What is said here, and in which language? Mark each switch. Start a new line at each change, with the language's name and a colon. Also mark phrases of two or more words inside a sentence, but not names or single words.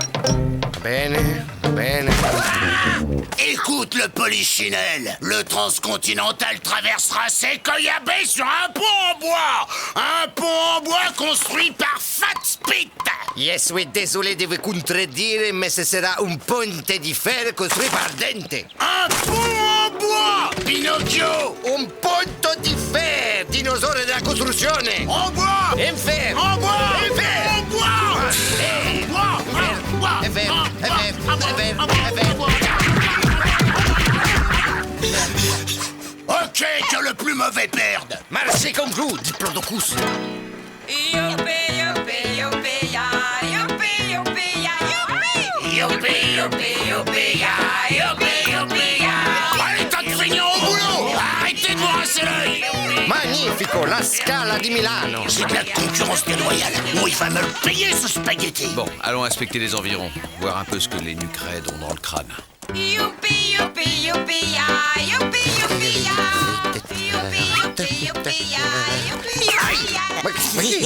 Italian: Bene, bene.
French: Écoute le polichinelle, le transcontinental traversera Sequoia Bay sur un pont en bois! Un pont en bois construit par Fat Spit! Yes, oui, désolé de vous contredire, mais ce sera un
Italian: ponte di
French: fer construit par Dente. Un pont en bois, Pinocchio! Un
Italian: ponte di
French: fer, dinosaure de la construction. En bois! En fer! En bois! En fer! En bois! Ok, que le plus mauvais perde! Merci comme vous, Diplodocus. Youpi, youpi, youpi, ya, youpi, youpi, ya, youpi! Youpi, youpi, youpi, ya, youpi, youpi, ya! Allez, tas de feignants au boulot! Arrêtez de vous rincer l'œil!
Italian: Magnifico, la Scala di Milano.
French: C'est de la concurrence déloyale. Oh, il va me le payer, ce spaghetti! Bon, allons inspecter les environs, voir un peu ce que les nuques raides ont dans le crâne. Youpi, youpi, youpi, ya, youpi, youpi, ya! Youpi, youpi, youpi, ya, youpi, youpi, ya!